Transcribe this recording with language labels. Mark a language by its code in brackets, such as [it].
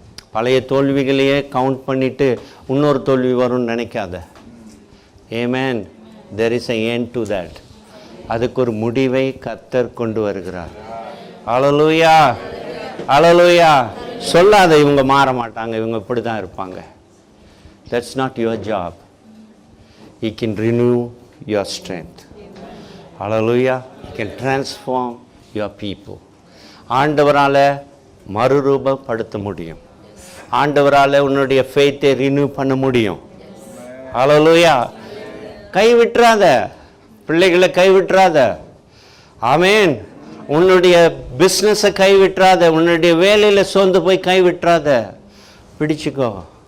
[ta] பழைய தோல்விகளையே கவுண்ட் பண்ணிட்டு இன்னொரு தோல்வி வரும்னு நினைக்காத. ஆமென். [en] there is an end to that. [ta] அதுக்கு ஒரு முடிவை கர்த்தர் கொண்டு வருகிறார். ஹல்லேலூயா, ஹல்லேலூயா. சொல்லாத இவங்க மாற மாட்டாங்க, இவங்க இப்படி தான் இருப்பாங்க. [en] that's not your job. he can renew your strength. Hallelujah. he can transform your people. [ta] ஆண்டவரால் மறுரூபப்படுத்த முடியும். ஆண்டவரால் உன்னுடைய ஃபெய்த்தை ரினியூ பண்ண முடியும். ஹல்லேலூயா. கைவிட்டுறாத, பிள்ளைகளை கைவிட்டுறாத. ஆமென். உன்னுடைய பிஸ்னஸை கைவிட்டுறாத, உன்னுடைய வேலையில் சோர்ந்து போய் கைவிட்டுறாத, பிடிச்சுக்கோ.